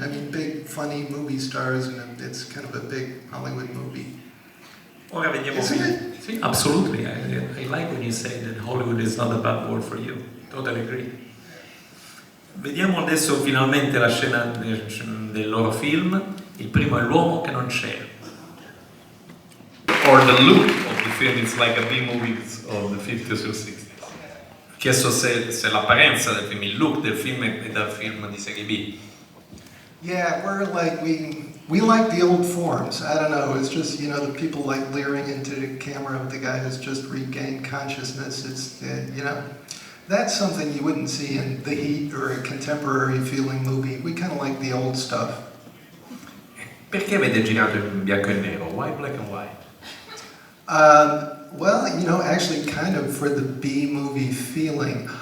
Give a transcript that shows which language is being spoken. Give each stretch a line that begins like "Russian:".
English: I mean, big, funny movie stars, and it's kind of a big Hollywood movie.
Italian: Ora vediamo.
English: Isn't it? Sì, absolutely. I like when you say that Hollywood is not a bad word for you. Totally agree.
Italian: Vediamo adesso finalmente la scena del loro film. Il primo è L'uomo che non c'era.
English: Or the look of the film is like a B-movie of the 50s or 60s.
Italian: Ho chiesto se l'apparenza del film, il look del film è dal film di serie B.
English: Yeah, we're like, we like the old forms. I don't know, it's just, you know, the people like leering into the camera of the guy who's just regained consciousness. It's, you know, that's something you wouldn't see in The Heat or a contemporary feeling movie. We kind of like the old stuff.
Italian: Perché avete girato in bianco e nero?
English: Why black and white? Well, you know, actually kind of for the B-movie feeling.